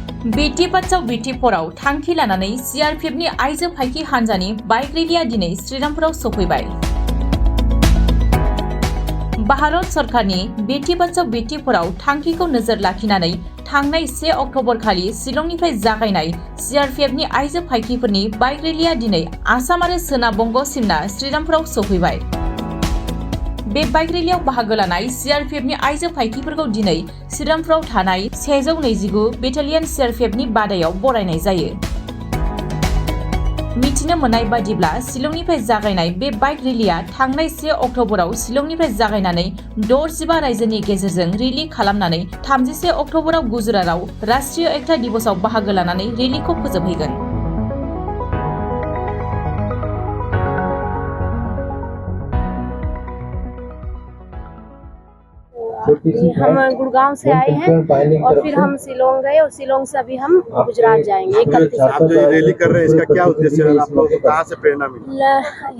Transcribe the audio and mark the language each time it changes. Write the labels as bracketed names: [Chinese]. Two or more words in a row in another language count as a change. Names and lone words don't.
[Bodo] बेटी बचाओ बेटी पढ़ाओ थांखि लानानै सीआरपीएफनि आइजो फाइखि हान्जानि बाइक रेलिया दिनै श्रीरामपुराव सफैबाय। भारत सरकारनि बेटी बचाओ बेटी पढ़ाओ थांखिखौ नोजोर लाखिनानै थांनाय 1 अक्ट'बर खालि शिलंनिफ्राय जागायनाय सीआरपीएफनि आइजो फाइखिफोरनि बाइक रेलिया दिनै आसाम आरो सोनाब बंग सिमना श्रीरामपुराव सफैबाय। बे बाइक रेलियाव बाहागो लानाय सीआरपीएफनि आइजो फाइखिफोरखौ दिनै श्रीरामपुराव थानाय 129 बेटालियन सीआरपीएफनि बादायाव बरायनाय जायो। मिथिनो मोननाय बादिब्ला शिलंनिफ्राय जागायनाय बे बाइक रेलिया थांनाय 1 अक्ट'बराव शिलंनिफ्राय जागायनानै 65 रायजोनि गेजेरजों रेलि खालामनानै 31 अक्ट'बराव गुजरातआव राष्ट्रीय एकता दिवसआव बाहागो लानानै रेलिखौ फोजोबहैगोन। [Hindi] हम गुड़गांव से आए हैं और फिर हम शिलोंग गए और शिलोंग से अभी हम गुजरात जाएंगे। आप जो ये रैली कर रहे हैं इसका क्या उद्देश्य है? आप लोगों को कहाँ से प्रेरणा मिली?